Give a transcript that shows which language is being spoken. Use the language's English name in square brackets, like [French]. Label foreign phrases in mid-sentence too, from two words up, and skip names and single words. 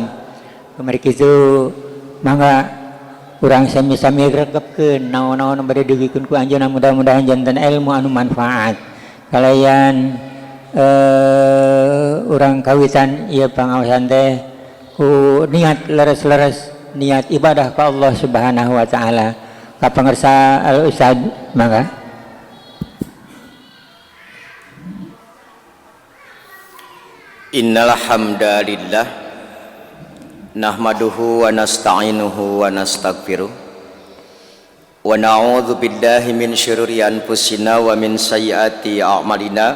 [Sundanese] Kemarin kitu mangga urang sami-sami gregepkeun naon-naon bade digikeun ku anjeunna, mudah-mudahan janten ilmu anu manfaat. Kalayan urang kawitan ieu pangaosan teh ku niat leres-leres, niat ibadah ka Allah [Arabic] سبحانه وتعالى. [Sundanese] Ka pangarsa Al Ustaz mangga. [Arabic] إن الحمد لله نحمده ونستعينه ونستغفره ونعوذ بالله من شرور أنفسنا ومن سيئات أعمالنا.